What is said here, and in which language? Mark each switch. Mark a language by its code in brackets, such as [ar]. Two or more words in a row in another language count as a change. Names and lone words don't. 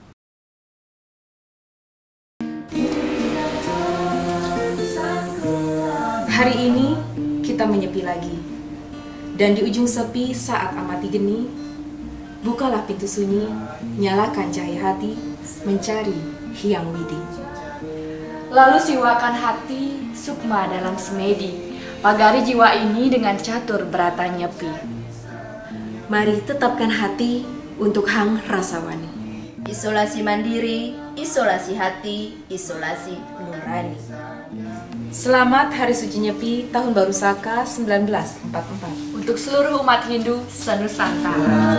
[id] Hari ini kita menyepi lagi, dan di ujung sepi saat amati geni, bukalah pintu sunyi, nyalakan cahaya hati, mencari Hyang Widi. Lalu siwakan hati, sukma dalam semedi, pagari jiwa ini dengan catur berata nyepi. Mari tetapkan hati untuk Hang Rasawani. Isolasi mandiri, isolasi hati, isolasi nurani. Selamat Hari Suci Nyepi Tahun Baru Saka 1944 untuk seluruh umat Hindu senusantara.